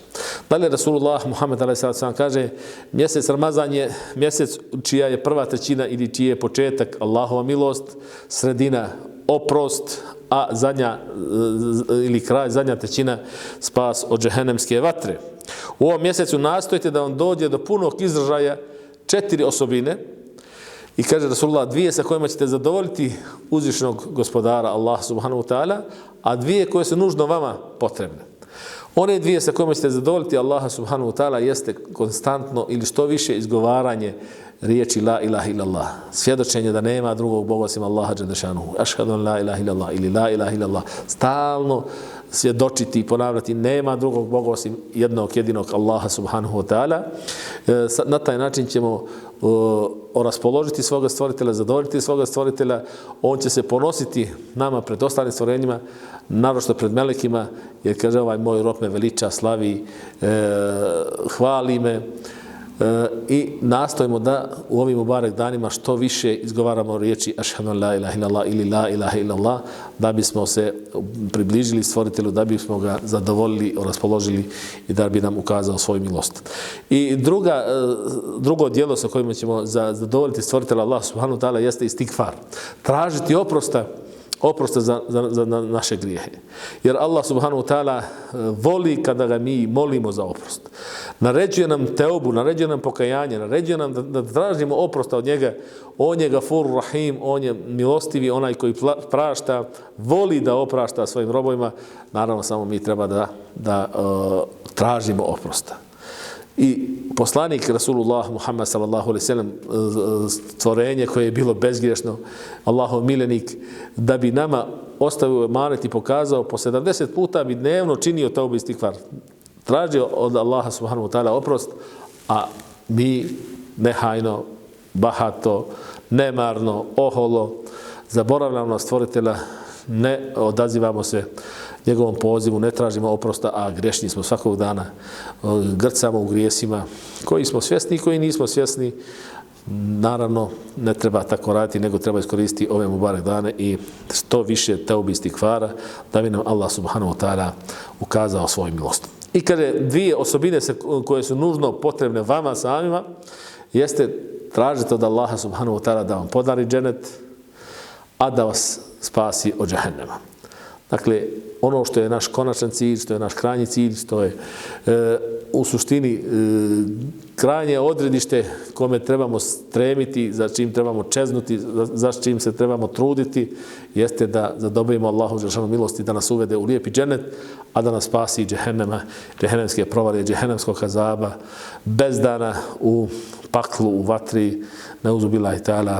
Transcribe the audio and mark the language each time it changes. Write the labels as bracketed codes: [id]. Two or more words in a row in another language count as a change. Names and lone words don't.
[bs] Dalje Rasulullah Muhammed a.s. kaže, mjesec Ramazan je mjesec čija je prva trećina ili čiji je početak Allahova milost, sredina oprost, a zadnja ili kraj, zadnja trećina spas od džehennemske vatre. U ovom mjesecu nastojite da vam dođe do punog izražaja 4 osobine. I kaže Rasulullah, 2 sa kojima ćete zadovoljiti uzvišenog gospodara Allah [ar] سبحانه وتعالى, [bs] a 2 koje su nužno vama potrebne. One 2 sa kojima ćete zadovoljiti Allah [ar] سبحانه وتعالى [bs] jeste konstantno ili što više izgovaranje riječi [ar] لا إله إلا الله. [bs] Svjedočenje da nema drugog Boga osim Allaha [ar] جل شأنه. أشهد أن لا إله إلا الله ili لا إله إلا الله. [bs] Stalno svjedočiti i ponavljati nema drugog Boga osim jednog jedinog Allaha [ar] سبحانه وتعالى. [bs] Na taj način ćemo raspoložiti svoga stvoritelja, zadovoljiti svoga stvoritelja. On će se ponositi nama pred ostalim stvorenjima, naročito pred melekima, jer kaže, ovaj moj rob me veliča, slavi, hvali me. I nastojimo da u ovim mubarek danima što više izgovaramo riječi [ar] أشهد أن لا إله إلا الله [bs] ili [ar] لا إله إلا الله, [bs] da bismo se približili stvoritelju, da bismo ga zadovoljili, raspoložili i da bi nam ukazao svoju milost. I drugo djelo sa kojim ćemo zadovoljiti stvoritelja Allah [ar] سبحانه وتعالى [bs] jeste istigfar. Tražiti oprosta za naše grijehe. Jer Allah [ar] سبحانه وتعالى [bs] voli kada ga mi molimo za oprost. Naređuje nam teubu, naređuje nam pokajanje, naređuje nam da tražimo oprosta od njega. On je [ar] غفور رحيم, [bs] on je milostivi, onaj koji prašta, voli da oprašta svojim robovima. Naravno, samo mi treba da tražimo oprosta. I poslanik Rasulullah Muhammed [ar] صلى الله عليه وسلم, [bs] stvorenje koje je bilo bezgriješno, Allahov miljenik, da bi nama ostavio emanet i pokazao, po 70 puta bi dnevno činio taubu istigfar. Tražio od Allaha [ar] سبحانه وتعالى [bs] oprost, a mi nehajno, bahato, nemarno, oholo, zaboravljamo na stvoritelja, ne odazivamo se njegovom pozivu, ne tražimo oprosta, a grešni smo svakog dana, grcamo u grijesima, koji smo svjesni i koji nismo svjesni. Naravno, ne treba tako raditi, nego treba iskoristiti ove mubarek dane i što više teubi istigfara, da bi nam Allah [ar] سبحانه وتعالى [bs] ukazao svoju milost. I kaže, 2 osobine koje su nužno potrebne vama samima, jeste tražiti od Allaha [ar] سبحانه وتعالى [bs] da vam podari dženet, a da vas spasi od džehennema. Dakle, ono što je naš konačan cilj, što je naš krajnji cilj, što je u suštini krajnje odredište kome trebamo stremiti, za čim trebamo čeznuti, za čim se trebamo truditi, jeste da zadobijemo Allahu dželešanu milosti da nas uvede u lijepi džennet, a da nas spasi džehennema, džehennemske provalije, džehennemskog azaba, bezdana u paklu, u vatri, [ar] نعوذ بالله تعالى.